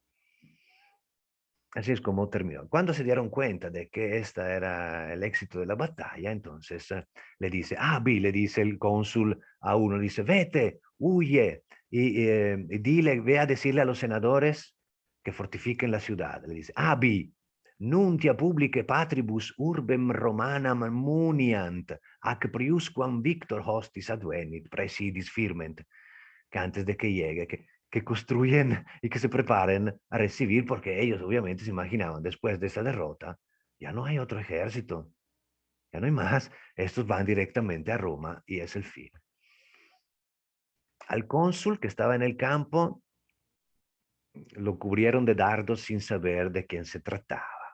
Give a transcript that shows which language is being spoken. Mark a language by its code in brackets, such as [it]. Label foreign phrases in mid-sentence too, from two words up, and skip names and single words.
[es] Así es como terminó. Cuando se dieron cuenta de que este era el éxito de la batalla, entonces le dice, le dice el cónsul a uno, dice, vete, huye, y dile, ve a decirle a los senadores que fortifiquen la ciudad. Le dice, [la] nuntia publique patribus urbem romanam muniant, ac priusquam victor hostis advenit, praesidis firment, [es] que antes de que llegue, que construyen y que se preparen a recibir, porque ellos obviamente se imaginaban después de esa derrota, ya no hay otro ejército, ya no hay más, estos van directamente a Roma y es el fin. Al cónsul que estaba en el campo lo cubrieron de dardos sin saber de quién se trataba.